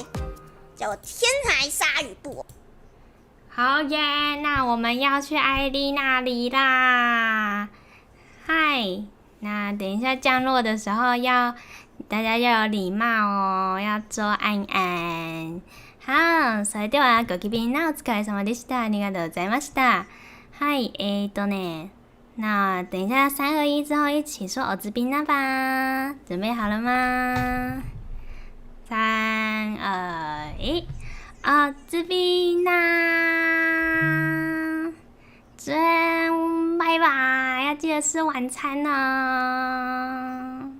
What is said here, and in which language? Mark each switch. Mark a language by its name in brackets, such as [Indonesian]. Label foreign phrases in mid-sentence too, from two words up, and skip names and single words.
[Chinese] 叫我天才鲨鱼布。好耶，那我们要去艾莉那里啦！嗨，那等一下降落的时候大家要有礼貌哦，要做安安。好， [Japanese] それではごきげんなお疲れ様でした。ありがとうございました。はい、ね。 [Chinese] 那等一下3、2、1之后一起说おつびな吧，准备好了吗？3、2、1，おつびな，拜拜，要记得吃晚餐哦。